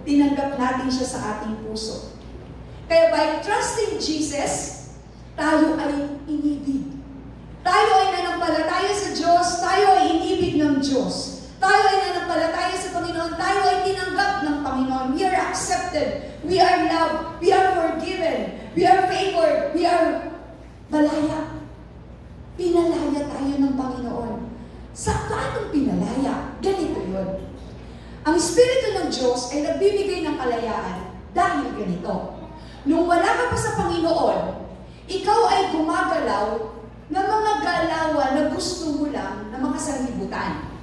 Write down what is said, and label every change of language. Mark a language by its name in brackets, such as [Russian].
[Filipino] Tinanggap natin siya sa ating puso. Kaya [English] by trusting Jesus, [Filipino] tayo ay inibig. Tayo ay nanampalataya sa Diyos, tayo ay inibig ng Diyos. Tayo ay nanampalataya sa Panginoon, tayo ay tinanggap ng Panginoon. [English] We are accepted, we are loved, we are forgiven, we are favored, we are [Filipino] malaya. Pinalaya tayo ng Panginoon. Sa paanong pinalaya? Ganito yun. Ang Espiritu ng Diyos ay nagbibigay ng kalayaan dahil ganito. Nung wala ka pa sa Panginoon, ikaw ay gumagalaw ng mga galawan na gusto mo lang na makasanlibutan.